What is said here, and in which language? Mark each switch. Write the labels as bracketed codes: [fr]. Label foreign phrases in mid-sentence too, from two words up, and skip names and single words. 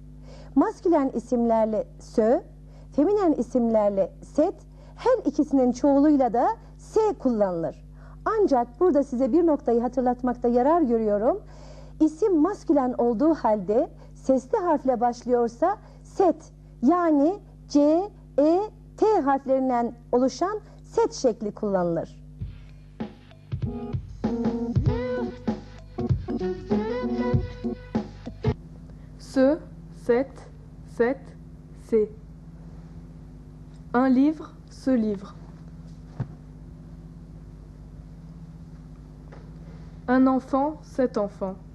[tr] Maskülen isimlerle sö, feminen isimlerle set, her ikisinin çoğuluyla da s kullanılır. Ancak burada size bir noktayı hatırlatmakta yarar görüyorum. İsim maskülen olduğu halde sesli harfle başlıyorsa set yani C, E, T harflerinden oluşan set şekli kullanılır. [fr] Ce, cette, c'est. Un livre, ce livre. Un enfant, cet enfant.